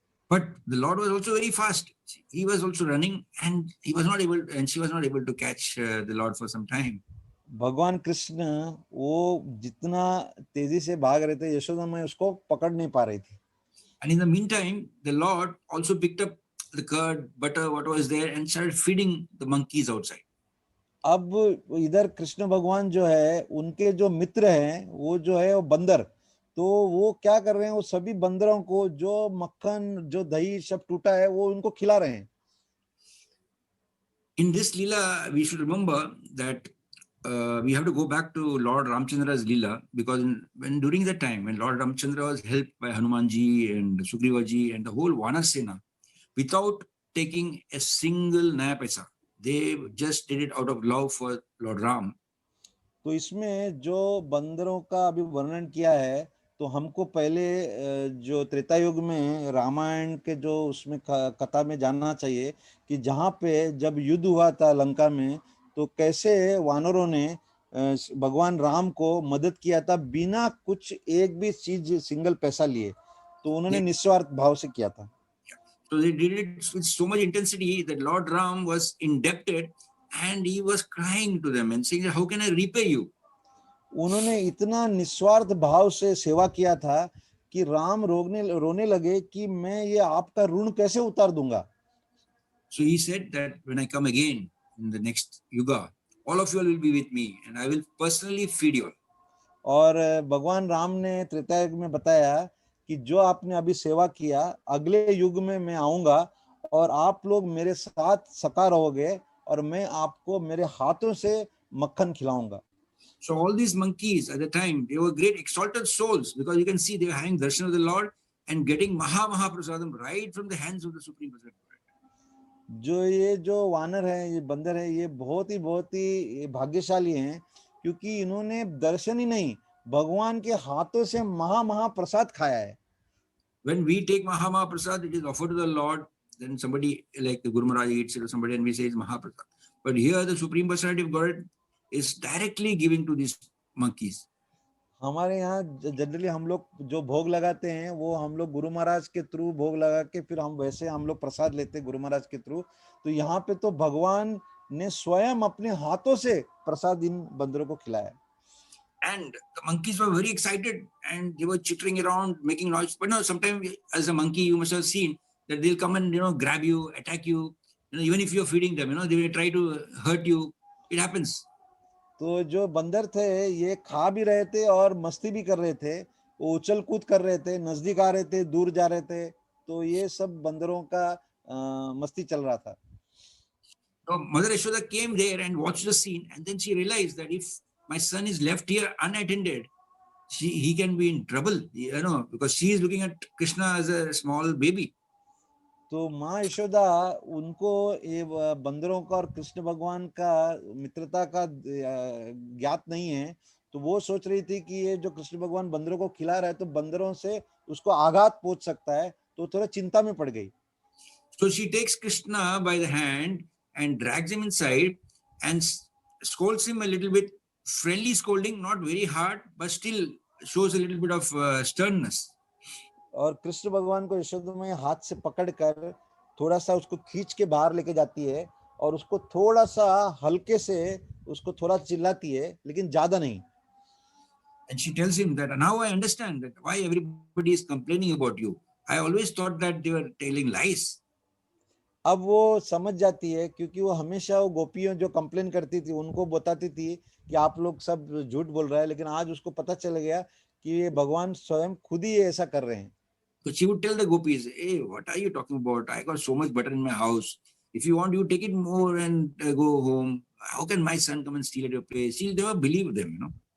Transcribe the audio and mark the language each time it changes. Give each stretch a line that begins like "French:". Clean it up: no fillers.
English: But the Lord was also very fast. He was also running, and she was not able to catch the Lord for some time.
Hindi: भगवान कृष्ण वो जितना तेजी से भाग रहे थे यशोदा मई उसको पकड़ नहीं पा रही थी।
English: And in the meantime, the Lord also picked up the curd, butter, what was there, and started feeding the monkeys outside.
Hindi: अब इधर कृष्ण भगवान जो है उनके जो मित्र हैं वो जो है वो बंदर, तो वो क्या कर रहे हैं, वो सभी बंदरों को जो मक्खन जो दही सब टूटा है वो उनको खिला रहे हैं।
English: In this Leela, we should remember that we have to go back to Lord Ramchandra's Leela, because when during that time when Lord Ramchandra was helped by Hanumanji and Sugrivaji and the whole Vanasena, without taking a single
Hindi: naya paisa,
English: they just did it out of love for Lord Ram.
Hindi: तो इसमें जो बंदरों का अभी वर्णन किया है, तो हमको पहले जो त्रेता युग में रामायण के जो उसमें कथा में जानना चाहिए कि जहाँ पे जब युद्ध हुआ था लंका में, तो कैसे वानरों ने भगवान राम को मदद किया था बिना कुछ एक भी चीज सिंगल पैसा लिए, तो उन्होंने निस्वार्थ भाव से किया था।
English: So they did it with so much intensity that Lord Ram was indebted, and he was crying to them and saying, "How can I repay you?"
Hindi: उन्होंने इतना निस्वार्थ भाव से सेवा किया था कि राम रोने लगे कि मैं ये आपका ऋण कैसे उतार दूंगा।
English: So he said that when I come again in the next yuga, all of you all will be with me, and I will personally feed you all.
Hindi: और भगवान राम ने त्रेता युग में बताया कि जो आपने अभी सेवा किया, अगले युग में मैं आऊंगा और आप लोग मेरे साथ सका रहोगे और मैं आपको मेरे हाथों से मक्खन खिलाऊंगा।
English: So all these monkeys at the time, they were great exalted souls, because you can see they were having darshan of the Lord and getting Maha Prasadam right from the hands of the Supreme Personality.
Hindi: जो वानर है, ये बंदर है, ये बहुत ही भाग्यशाली हैं, क्योंकि इन्होंने दर्शन ही नहीं भगवान के हाथों से महा प्रसाद खाया है।
English: When we take Maha Prasad, it is offered to the Lord. Then somebody like the Guru Maharaj eats it or somebody, and we say it's Mahaprasad. But here the Supreme Personality of God is directly giving to these monkeys.
Hindi: हमारे यहाँ generally हम लोग जो भोग लगाते हैं वो हम लोग गुरु महाराज के थ्रू भोग लगा के फिर हम लोग प्रसाद लेते हैं गुरु महाराज के थ्रू। तो यहाँ पे तो भगवान ने स्वयं अपने हाथों से प्रसाद इन बंदरों को खिलाया।
English: And the monkeys were very excited and they were chittering around, making noise. But no, sometimes as a monkey, you must have seen that they'll come and grab you, attack you. even if you're feeding them, they will try to hurt you. It happens.
Hindi: तो जो बंदर थे ये खा भी रहे थे और मस्ती भी कर रहे थे, वो उछल कूद कर रहे थे, नजदीक आ रहे थे, दूर जा रहे थे, तो ये सब बंदरों का मस्ती चल रहा था।
English: So Mother Yashoda came there and watched the scene, and then she realized that if my son is left here unattended, he can be in trouble, because she is looking at Krishna as a small baby.
Hindi: तो माँ यशोदा उनको ये बंदरों का और कृष्ण भगवान का मित्रता का ज्ञात नहीं है, तो वो सोच रही थी कि ये जो कृष्ण भगवान बंदरों को खिला रहा है तो बंदरों से उसको आघात पहुंच सकता है, तो थोड़ा चिंता में पड़ गई।
English: So she takes Krishna by the hand and drags him inside and scolds him a little bit, friendly scolding, not very hard, but still shows a little bit of sternness.
Hindi: और कृष्ण भगवान को यशोदा में हाथ से पकड़कर थोड़ा सा उसको खींच के बाहर लेके जाती है और उसको थोड़ा सा हल्के से उसको थोड़ा चिल्लाती है, लेकिन ज्यादा नहीं।
English: And she tells him that now I understand that why everybody is complaining about you. I always thought that they were telling lies.
Hindi: अब वो समझ जाती है, क्योंकि वो हमेशा वो गोपियों जो कंप्लेन करती थी उनको बताती थी कि आप लोग सब झूठ बोल रहे हैं, लेकिन आज उसको पता चल गया कि ये भगवान स्वयं खुद ही ऐसा कर रहे हैं।
English: So she would tell the gopis, hey, what are you talking about? I got so much butter in my house. If you want, you take it more and go home. How can my son come and steal at your place? She'll never believe them.